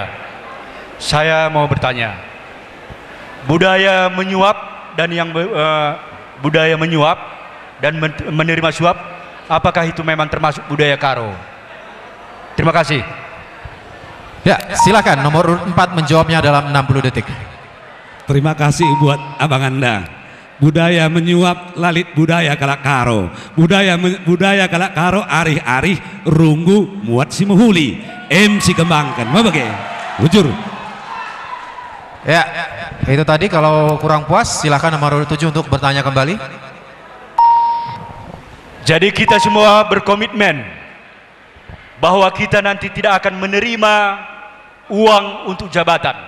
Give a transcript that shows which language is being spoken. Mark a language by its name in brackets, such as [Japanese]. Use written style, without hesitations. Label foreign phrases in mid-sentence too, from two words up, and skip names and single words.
[Indonesian] Saya mau bertanya, budaya menyuap dan menerima suap, apakah itu memang termasuk budaya Karo? Terima kasih. Ya, silakan nomor urut 4 menjawabnya dalam 60 detik. Terima kasih buat abang Anda. [Batak Karo] Budaya menyuap lalit budaya kalak Karo. Budaya kalak Karo arih-arih runggu muat si muhuli. [Indonesian] MC kembangkan. Mau bagai? Bujur. Ya, itu tadi. Kalau kurang puas silahkan nomor urut 7 untuk bertanya kembali. Jadi kita semua berkomitmen bahwa kita nanti tidak akan menerima uang untuk jabatan.